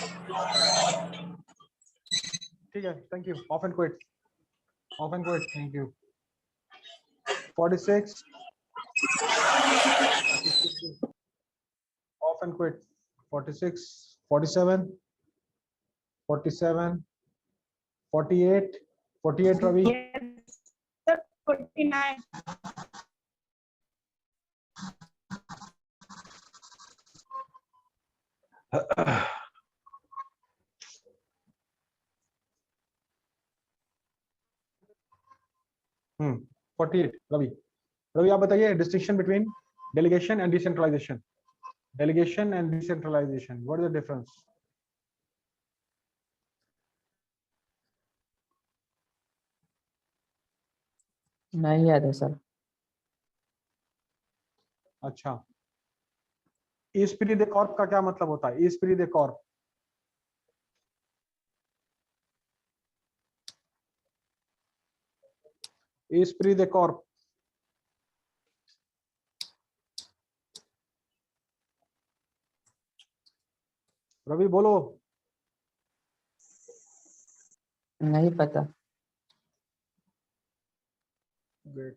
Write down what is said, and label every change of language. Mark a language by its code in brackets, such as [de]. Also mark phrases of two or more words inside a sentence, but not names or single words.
[hi] ठीक है, [en] thank you. Off and quit. Off and quit. Thank you. 46. Off and quit. 46, 47, 47, 48, 48 Ravi. Yes, sir, 49. Hmm. 48 Ravi. Ravi, [hi] आप बताइए [en] distinction between delegation and decentralization. Delegation and decentralization. What is the difference? [hi] नहीं याद है सर। अच्छा, [fr] esprit de corps [hi] का क्या मतलब होता है? [fr] Esprit de corps. Esprit de corps. [hi] रवि बोलो. नहीं पता। [en] Great.